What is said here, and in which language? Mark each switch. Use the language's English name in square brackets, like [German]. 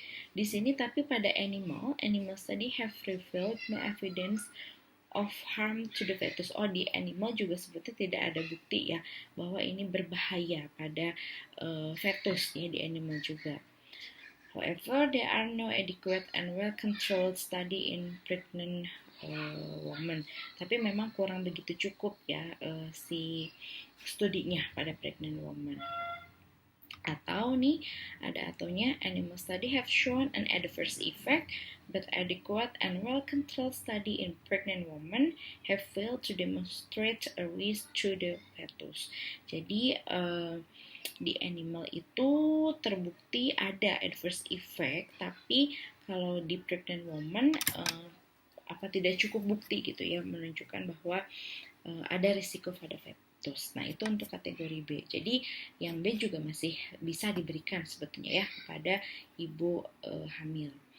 [Indonesian] Di sini tapi pada [English] animal study have revealed no evidence of harm to the fetus. [Indonesian] Di animal juga sebetulnya tidak ada bukti ya bahwa ini berbahaya pada fetus ya, di animal juga. [English] However, there are no adequate and well-controlled study in pregnant women. [Indonesian] Tapi memang kurang begitu cukup ya si studinya pada pregnant woman. Atau nih, ada ataunya, [English] animal study have shown an adverse effect, but adequate and well-controlled study in pregnant women have failed to demonstrate a risk to the fetus. [Indonesian] Jadi, di animal itu terbukti ada adverse effect, tapi kalau di pregnant woman tidak cukup bukti gitu ya menunjukkan bahwa ada risiko pada fetus. Nah, itu untuk kategori B. Jadi yang B juga masih bisa diberikan sebetulnya ya kepada ibu hamil.